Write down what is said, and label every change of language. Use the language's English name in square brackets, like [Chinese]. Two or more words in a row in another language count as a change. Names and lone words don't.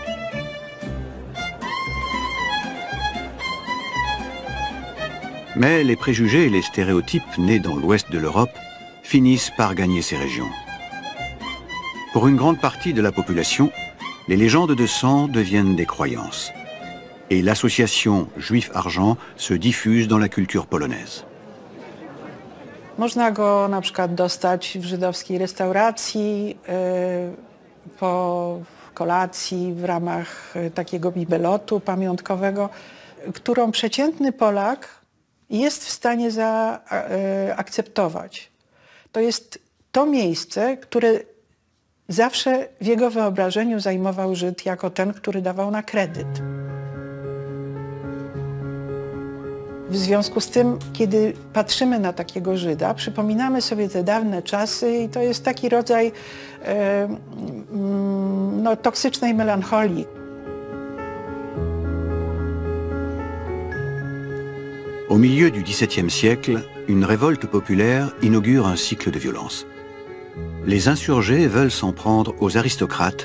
[French] Mais les préjugés et les stéréotypes nés dans l'ouest de l'Europe finissent par gagner ces régions. Pour une grande partie de la population, les légendes de sang deviennent des croyances. Et l'association Juif-Argent se diffuse dans la culture polonaise. [Polish] Można go na przykład dostać w żydowskiej restauracji po kolacji w ramach takiego bibelotu pamiątkowego, którą przeciętny Polak jest w stanie zaakceptować. To jest to miejsce, które zawsze w jego wyobrażeniu zajmował Żyd jako ten, który dawał na kredyt. W związku z tym, kiedy patrzymy na takiego Żyda, przypominamy sobie te dawne czasy i to jest taki rodzaj toksycznej melancholii. [French] Au milieu du XVIIe siècle, une révolte populaire inaugure un cycle de violence. Les insurgés veulent s'en prendre aux aristocrates.